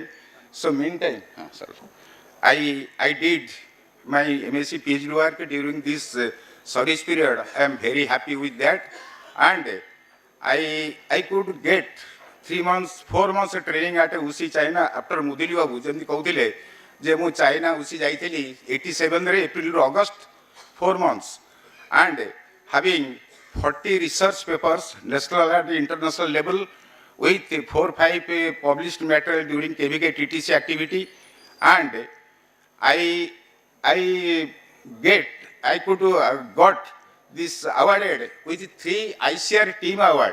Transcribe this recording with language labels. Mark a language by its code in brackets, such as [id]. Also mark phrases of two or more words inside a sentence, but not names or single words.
[en] So meantime, I did my MSc PhD work during this service period. I am very happy with that, and I could get 3 months, 4 months training at UC China after Mudili Babu [or] ଯେମିତି କହୁଥିଲେ ଯେ ମୁଁ ଚାଇନା UC ଯାଇଥିଲି 87 ଏପ୍ରିଲରୁ ଅଗଷ୍ଟ [en] 4 months, and having 40 research papers national and international level with 4-5 published material during KVK TTC activity, and I could got this awarded with 3 ICR team award.